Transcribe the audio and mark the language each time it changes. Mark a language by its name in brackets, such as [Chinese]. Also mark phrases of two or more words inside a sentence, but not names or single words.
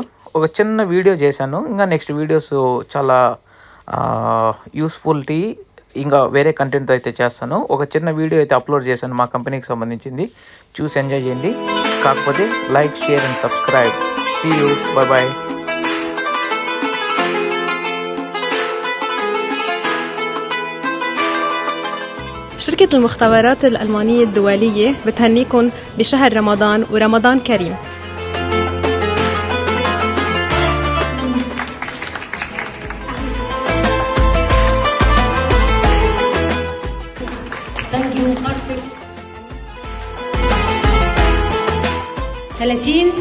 [Telugu] ఒక చిన్న వీడియో చేశాను. ఇంకా [English] next videos [Telugu] చాలా యూస్ఫుల్టీ ఇంకా వేరే కంటెంట్ అయితే చేస్తాను. ఒక చిన్న వీడియో అయితే అప్లోడ్ చేశాను మా కంపెనీకి సంబంధించింది. చూసి ఎంజాయ్ చేయండి. కాకపోతే [English] like, share and subscribe. see you, bye. [Arabic] شركة المختبرات الألمانية الدولية بتهنيكم بشهر رمضان ورمضان كريم. [English] Thank you, Kartik. 30.